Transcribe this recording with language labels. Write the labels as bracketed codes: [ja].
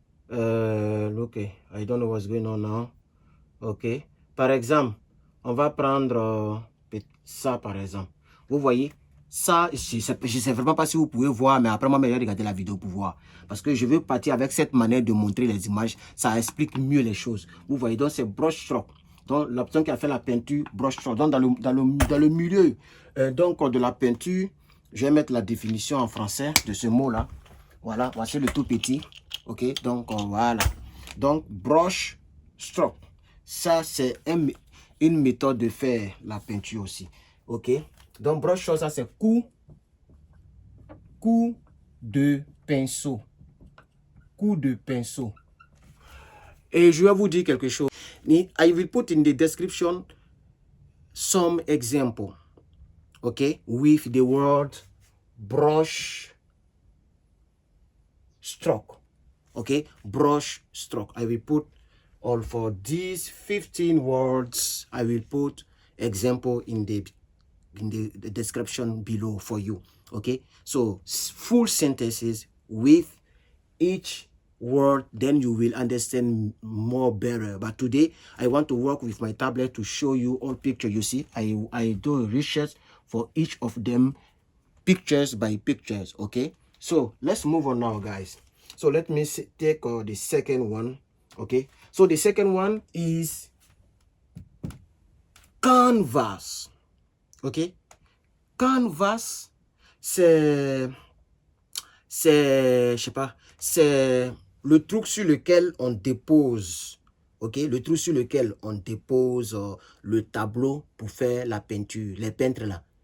[en] Look, I don't know what's going on now. [fr] Ok, par exemple, on va prendre ça par exemple. Vous voyez, ça, je ne sais vraiment pas si vous pouvez voir, mais après moi, je vais regarder la vidéo pour voir. Parce que je veux partir avec cette manière de montrer les images. Ça explique mieux les choses. Vous voyez, donc c'est brush stroke. Donc l'option qui a fait la peinture, brush stroke. Donc dans le milieu donc de la peinture, Je vais mettre la définition en français de ce mot-là. Voilà, voici le tout petit. Ok, donc voilà. Donc, brush stroke. Ça, c'est une méthode de faire la peinture aussi. Ok, donc brush stroke, ça c'est coup de pinceau. Coup de pinceau. Et je vais vous dire quelque chose. [en] I will put in the description some example. Okay, with the word brush stroke. Okay, brush stroke. I will put all for these 15 words. I will put example in the description below for you. Okay, so full sentences with each word, then you will understand more better. But today I want to work with my tablet to show you all picture. You see, I do research for each of them, pictures by pictures. Okay, so let's move on now, guys. So let me take the second one. Okay, so the second one is canvas. [fr] Okay, canvas, c'est je sais pas, c'est le truc sur lequel on dépose, ok, le truc sur lequel on dépose le tableau pour faire la peinture, les peintres là.